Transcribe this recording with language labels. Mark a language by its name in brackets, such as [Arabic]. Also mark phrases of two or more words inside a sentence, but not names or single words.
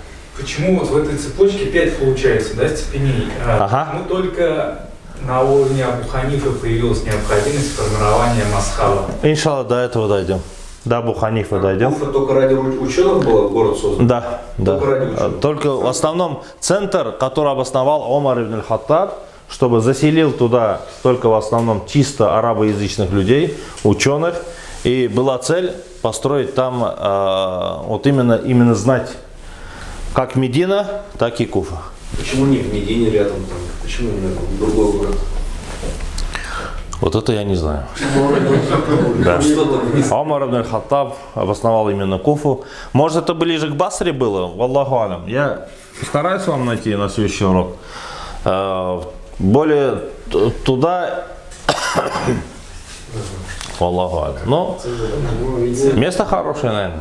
[Russian] Почему вот в этой цепочке 5 получается, да, степеней? Почему только на уровне Абу Ханифы появилась необходимость формирования масхаба? Иншаллах, до этого дойдем. До Абу Ханифа дойдем. Куфа только ради ученых был город создан? Да, да. Только в основном центр, который обосновал Умар ибн аль-Хаттаб, чтобы заселил туда только в основном чисто арабоязычных людей, ученых. И была цель построить там вот именно знать как Медина, так и Куфа. Почему не в Медине рядом там? Почему именно другой город? Вот это я не знаю. Да. Умар ибн аль-Хаттаб обосновал именно Куфу. Может, это ближе к Басре было? [Arabic] والله أعلم. [Russian] Я стараюсь вам найти на следующий урок. Более туда. [Arabic] والله أعلم. [Russian] Но место хорошее, наверное.